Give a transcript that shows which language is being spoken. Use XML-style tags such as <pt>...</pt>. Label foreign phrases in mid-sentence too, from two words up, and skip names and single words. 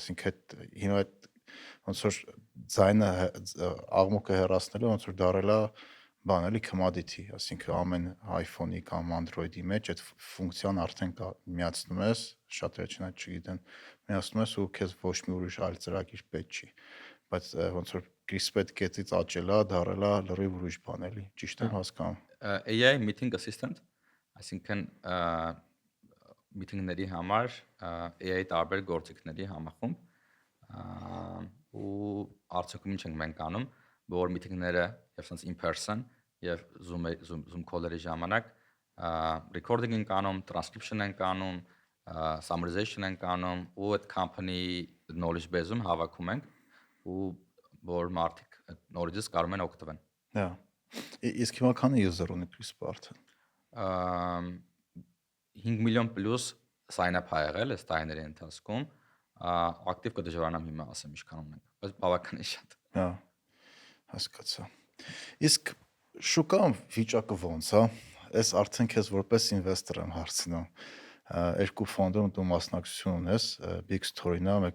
<hy>ասինքն հիմա ոնց որ ձայնը աղմուկը հեռացնելը ոնց որ դարել է բան էլի commodity, ասինքն ամեն iPhone-ի կամ Android-ի մեջ այդ ֆունկցիան արդեն կա, միացնում ես, շատերը չնայած չգիտեն, միացնում ես ու քեզ ոչ մի ուրիշ այլ ծրագիր պետք չի, բայց ոնց որ CRISPR կետից աճելա, դարելա լրիվ ուրիշ բան էլի, ճիշտ եմ հասկանում։</hy> <en>AI meeting assistant,</en> <hy>այսինքն meeting-ների համար AI տարբեր գործիքների համախումբ ու արդյունքում ինչ ենք մենք անում, որ meeting-ները եւ</hy> <en>sense in person</en> <hy>եւ Zoom call-երի ժամանակ recording ենք անում, transcription ենք անում, summarization ենք անում ու այդ</hy> <en>company knowledge base-</en> <hy>ում հավաքում ենք ու որ մարդիկ այդ knowledge-ից կարող են օգտվել։ Հա։ Իսկ հիմա քանի user ունի CRISPR-ը։ 5 միլիոն պլյուս sign-up ա եղել այս տարիների ընթացքում, ակտիվ կդժվարանամ հիմա ասեմ ինչքան ունենք, բայց բավականին շատ։ Հա, հասկացա։ Իսկ շուկայում վիճակը ոնց է։ Այս արդեն քեզ որպես ինվեստոր եմ հարցնում։ Երկու ֆոնդում դու մասնակցություն ունես, Big Story-ն է, մեկը</hy>